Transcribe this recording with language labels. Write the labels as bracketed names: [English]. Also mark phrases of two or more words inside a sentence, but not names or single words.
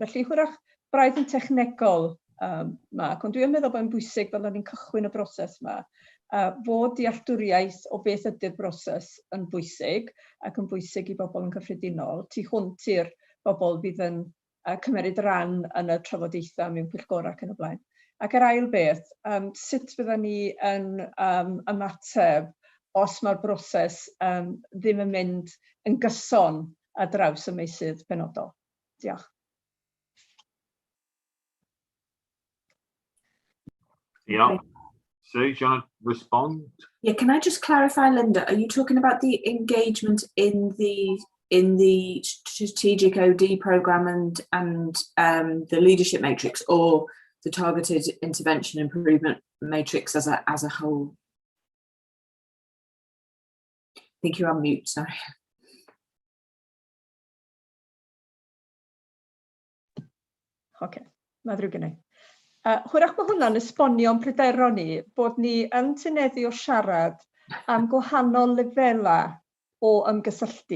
[Welsh] Felly wrach braidd yn technegol Mark, ond dwi'n meddwl bod yn bwysig fel ni'n cychwyn y broses yma, fod dealltwriaeth o beth ydy'r broses yn bwysig ac yn bwysig i bobl yn cyffredinol, tu hwnt i'r bobl fydd yn cymeryd ran yn y trafodaethau mewn pwyllgorau ac yn y blaen. Ac yr ail beth, sut fydden ni yn ymateb os mae'r broses ddim yn mynd yn gyson ar draws y meysydd penodol. Diolch. [English] Yeah. Sue, do you want to respond? Yeah, can I just clarify, Linda? Are you talking about the engagement in the strategic OD program and the leadership matrix, or the targeted intervention improvement matrix as a whole? I think you're on mute. Sorry. [Welsh] Okay, na ddrwg gynnu. Hwyrach mae hwnna'n esbonio'n pryderon ni bod ni yn tyneddu o siarad am gwahanol lefelau o ymgysylltu.